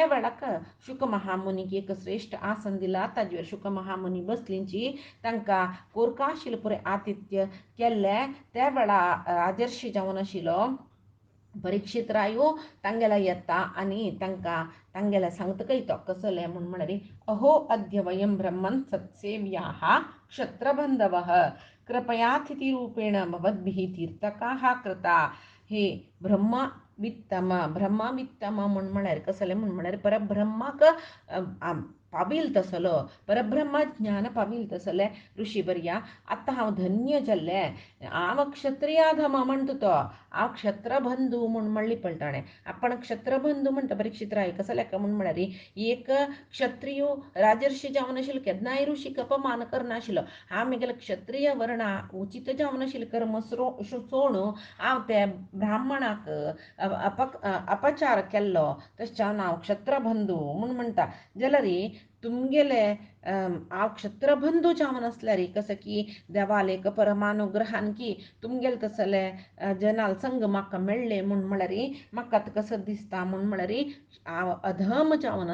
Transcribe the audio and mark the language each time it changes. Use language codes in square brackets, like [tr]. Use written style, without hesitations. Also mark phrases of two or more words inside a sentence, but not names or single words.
[kok] वेळाक शुकमहामुनीक एक श्रेष्ठ आसन दिला ताजेर शुकमहामुनी बसलींची तांकां कोरका आशिल्ले पुरे आतिथ्य केल्ले त्या वेळा आदर्श जावन आशिल्लो परीक्षित रायो तांगेला येता आनी तांकां तांगेला सांगतकय तो कसले म्हळ्यार [sa] अहो अद्य वयं ब्रह्मन् सत्सेव्याः क्षत्रबन्धवः कृपयातिथिरूपेण भवद्भिः तीर्थकाः कृता [kok] हे ब्रह्मवित्तम म्हळ्यार कसले म्हळ्यार परब्रह्माक पाविल तसलो परब्रह्म ज्ञान पाविल तसले ऋषी बर्या आतां हांव धन्य जाल्ले हांव क्षत्रियाधम म्हणटा तो हांव क्षत्रबंधू म्हूण म्हणली पळताणें आपण क्षत्रबंधू म्हणटा परीक्षित राय कसले म्हळ्यार एक क्षत्रिय राजर्षी जावन आशिल्लो केन्नाय ऋषीक अपमान करनाशिल्लो हांव म्हगेले क्षत्रिय वर्णा उचित जावन आशिल्ले कर्म सोडून हांव त्या ब्राह्मणाक अपचार केल्लो तशें हांव क्षत्रबंधू म्हूण म्हणटा जाल्यार तुमगेले हांव क्षत्रबंधू जावन आसल्यार कसं की देवाल एक परमानुग्रहान की तुमगेले तसले जनाल संग म्हाका मेळ्ळे म्हळ्यार म्हाका कसं दिसता म्हळ्यार हांव अधम जावन